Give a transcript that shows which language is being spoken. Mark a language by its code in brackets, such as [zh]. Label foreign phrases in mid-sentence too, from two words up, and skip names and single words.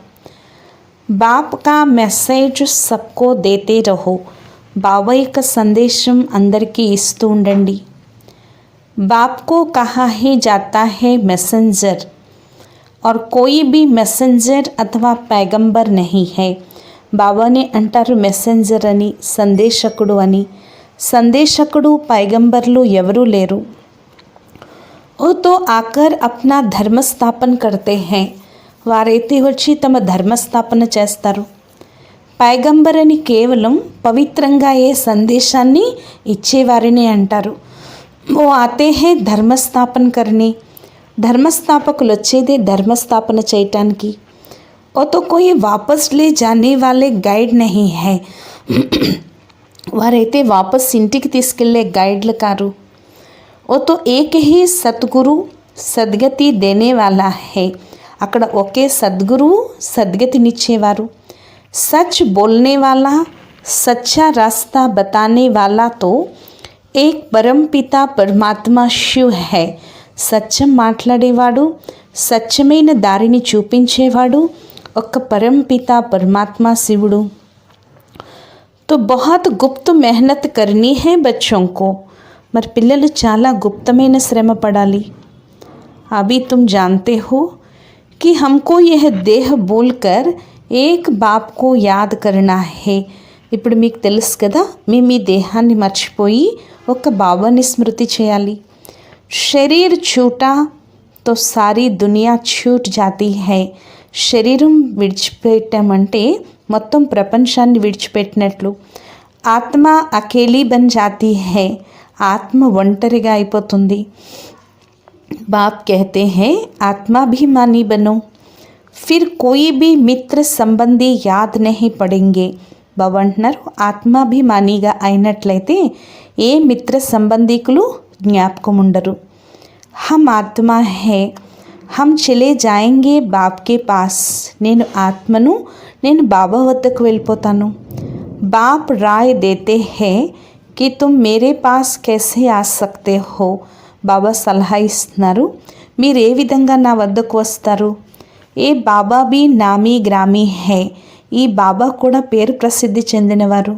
[hi] बाप का मैसेज सबको देते रहो. [te] బాబా యొక్క సందేశం అందరికీ ఇస్తూ ఉండండి. [hi] बाप को कहा ही जाता है मैसेंजर और कोई भी मैसेंजर अथवा पैगंबर नहीं है. [te] బాబానే అంటారు మెసెంజర్ అని, సందేశకుడు అని. సందేశకుడు పైగంబర్లు ఎవరూ లేరు. [hi] वो तो आकर अपना धर्मस्थापना करते हैं. [te] వారైతే వచ్చి తమ ధర్మస్థాపన చేస్తారు. పైగంబర్ అని కేవలం పవిత్రంగా ఏ సందేశాన్ని ఇచ్చేవారిని అంటారు. [hi] वो आते हैं धर्मस्थापना करनी. [te] ధర్మస్థాపకులు వచ్చేదే ధర్మస్థాపన చేయటానికి. [hi] वो तो कोई वापस ले जाने वाले गाइड नहीं हैं. [te] వారైతే వాపస్ ఇంటికి తీసుకెళ్లే గైడ్లు కారు. [hi] वो तो एक ही सद्गुरु सद्गति देने वाला है. [te] అక్కడ ఒకే సద్గురువు సద్గతినిచ్చేవారు. [hi] सच बोलने वाला सच्चा रास्ता बताने वाला तो एक परमपिता परमात्मा शिव है. [te] సత్యం మాట్లాడేవాడు సత్యమైన దారిని చూపించేవాడు ఒక్క పరంపిత పరమాత్మ శివుడు. [hi] तो बहुत गुप्त मेहनत करनी है बच्चों को. [te] మరి పిల్లలు చాలా గుప్తమైన శ్రమ పడాలి. [hi] अभी तुम जानते हो कि हमको यह देह बोलकर एक बाप को याद करना है. [te] ఇప్పుడు మీకు తెలుసు కదా మేము ఈ దేహాన్ని మర్చిపోయి ఒక బాబాని స్మృతి చేయాలి. [hi] शरीर छूटा तो सारी दुनिया छूट जाती है. [te] శరీరం విడిచిపెట్టామంటే మొత్తం ప్రపంచాన్ని విడిచిపెట్టినట్లు. [hi] आत्मा अकेली बन जाती है. [te] ఆత్మ ఒంటరిగా అయిపోతుంది. [hi] బాప్ कहते हैं आत्माभिमानी बनो. फिर कोई भी मित्र संबंधी याद नहीं पड़ेंगे. [te] బాబా అంటున్నారు ఆత్మాభిమానిగా అయినట్లయితే ఏ మిత్ర సంబంధికులు జ్ఞాపకం ఉండరు. [hi] हम आत्मा हैं हम चले जाएंगे बाप के पास. [te] నేను ఆత్మను, నేను బాబా వద్దకు వెళ్ళిపోతాను. [hi] बाप राय देते हैं कि तुम मेरे पास कैसे आ सकते हो. [te] బాబా సలహా ఇస్తున్నారు మీరు ఏ విధంగా నా వద్దకు వస్తారు. [hi] ये बाबा भी नामी ग्रामी है. [te] ఈ బాబా కూడా పేరు ప్రసిద్ధి చెందినవారు.